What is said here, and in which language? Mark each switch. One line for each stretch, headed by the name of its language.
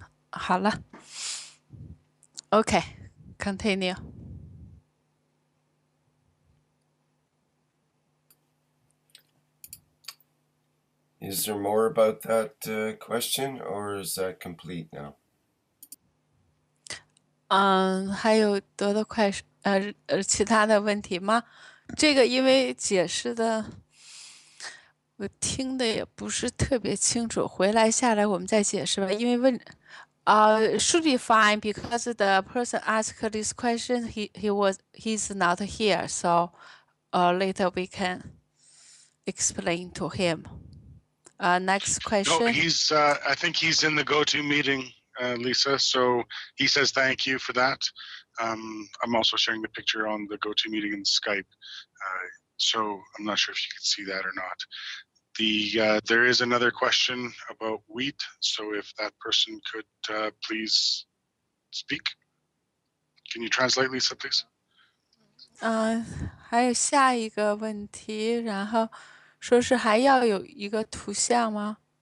Chinese: 好了，
English: OK，continue。 Is there more about that question, or is that complete now?
Chinese: 还有得的快其他的问题吗？这个因为解释的我听的也不是特别清楚，回来下来我们再解释吧。
English: 因为should be fine because the person asked this question he's not here, so later we can explain to him. Next question. No, he's. I think he's in the go-to meeting, Lisa. So he says thank you for that. I'm also sharing the picture on the go-to meeting in Skype. So I'm not sure if you can see that or not. There is another question about wheat. So if that person could please speak. Can you translate, Lisa, please?
Chinese: 还有下一个问题，然后说是还要有一个图像吗？